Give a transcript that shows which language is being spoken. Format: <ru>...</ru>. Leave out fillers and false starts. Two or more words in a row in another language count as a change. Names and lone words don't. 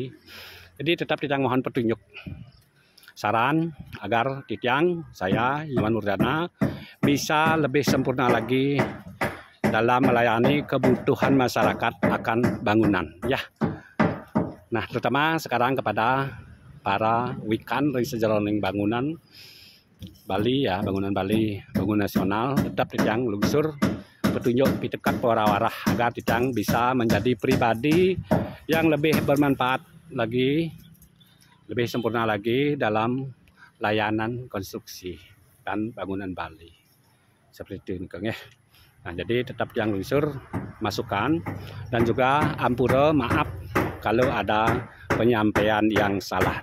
<id>Jadi tetap Titiang mohon petunjuk, saran agar Titiang, saya Iwan Murdana, bisa lebih sempurna lagi dalam melayani kebutuhan masyarakat akan bangunan ya. Nah, terutama sekarang kepada para wikan dari sejeroning bangunan Bali ya, bangunan Bali, bangunan nasional, tetap</id> <ban>Titiang lungsur</ban> <id>petunjuk</id> <ban>pitekat warah-warah</ban> <id>agar Titiang bisa menjadi pribadi yang lebih bermanfaat lagi, lebih sempurna lagi dalam layanan konstruksi dan bangunan Bali. Seperti itu ya. Nah, jadi tetap yang lungsur masukan dan juga ampura maaf kalau ada penyampaian yang salah.</id>